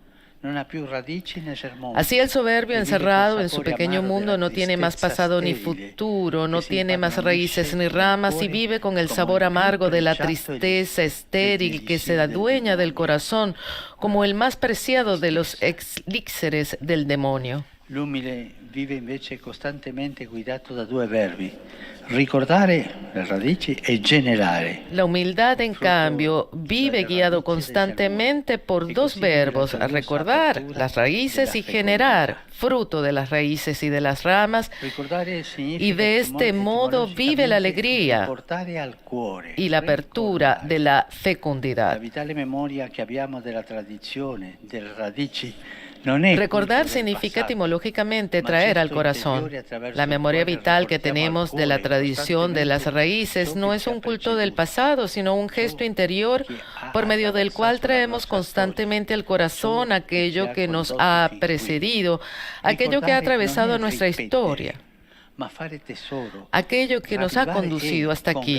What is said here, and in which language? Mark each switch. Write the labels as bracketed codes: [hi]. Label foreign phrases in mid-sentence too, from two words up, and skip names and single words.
[es] Así el soberbio encerrado en su pequeño mundo no tiene más pasado ni futuro, no tiene más raíces ni ramas y vive con el sabor amargo de la tristeza estéril que se adueña del corazón como el más preciado de los elixires del demonio. [it] L'umile vive invece costantemente guidato da due verbi: ricordare le radici e generare. [es] La humildad, en cambio, vive guiado constantemente por dos verbos: recordar las raíces y generar, fruto de las raíces y de las ramas. Y de este modo vive la alegría y la apertura de la fecundidad. [it] La vitale memoria che abbiamo della tradizione, delle radici. [es] Recordar significa etimológicamente traer al corazón. La memoria vital que tenemos de la tradición de las raíces no es un culto del pasado, sino un gesto interior por medio del cual traemos constantemente al corazón aquello que nos ha precedido, aquello que ha atravesado nuestra historia, aquello que nos ha conducido hasta aquí.